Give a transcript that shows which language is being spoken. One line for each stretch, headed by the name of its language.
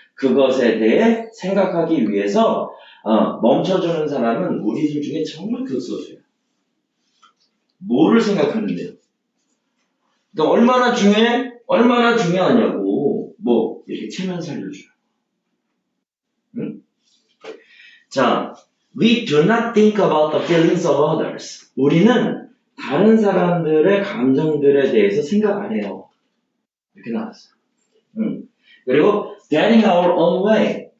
Korean: 그것에 대해 생각하기 위해서 멈춰주는 사람은 우리들 중에 정말 극소수야. 뭐를 생각하는데요? 그러니까 얼마나 중요해? 얼마나 중요하냐고. 뭐 이렇게 체면 살려줘요. 응?
English: 자, we do not think about the feelings of others.
Korean: 우리는 다른 사람들의 감정들에 대해서 생각 안 해요. 이렇게 나왔어.
English: 그리고 getting our own way.